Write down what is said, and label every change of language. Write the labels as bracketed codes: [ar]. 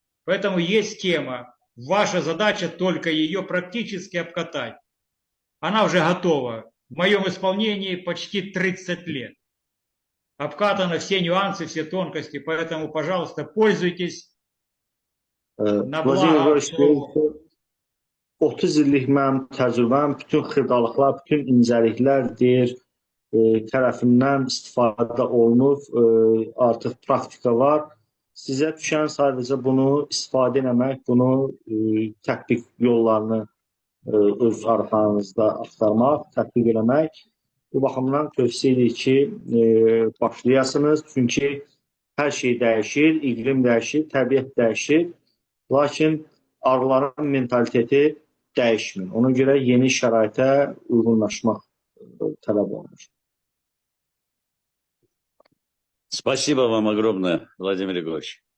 [ru] Поэтому есть тема. Ваша задача только ее практически обкатать. Она уже готова. В моем исполнении почти 30 лет. Обкатаны все нюансы, все тонкости, поэтому, пожалуйста, пользуйтесь. На благо. [az] 30 illik mənim təcrübəm, bütün xırdalıqlar, bütün incəliklərdir, tərəfindən istifadə olunub, artıq praktika var. Sizə düşən sadəcə bunu istifadə etmək, bunu tətbiq yollarını öz arxanızda axtarmaq, tətbiq eləmək. Bu baxımdan tövsiyə edirik ki, başlayasınız. Çünki hər şey dəyişir, iqlim dəyişir, təbiət dəyişir. Lakin arıların mentaliteti dəyişmir. Ona görə yeni şəraitə uyğunlaşmaq tələb olunur. [ru] Спасибо вам огромное, Владимир Егорович.